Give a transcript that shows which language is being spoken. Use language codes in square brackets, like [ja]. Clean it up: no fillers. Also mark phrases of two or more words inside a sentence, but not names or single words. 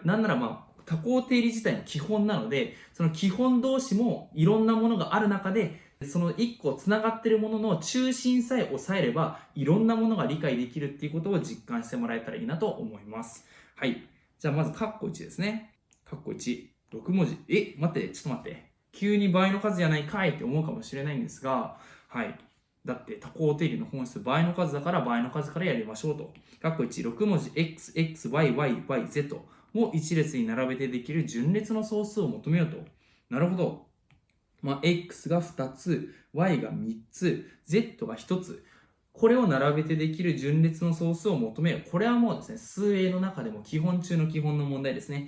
[ja] なんなら多項定理自体の基本なので、その基本同士もいろんなものがある中で、その1個つながっているものの中心さえ抑えれば、いろんなものが理解できるっていうことを実感してもらえたらいいなと思います。はい。じゃあまず、カッコ1ですね。カッコ1、6文字。待って、ちょっと待って。急に倍の数じゃないかいって思うかもしれないんですが、はい。だって多項定理の本質倍の数だから倍の数からやりましょうと。カッコ1、6文字 x、x、y、y、y、z を一列に並べてできる順列の総数を求めようと。なるほど。x が2つ、y が3つ、z が1つ。これを並べてできる順列の総数を求めよう。これはもうですね、数 A の中でも基本中の基本の問題ですね。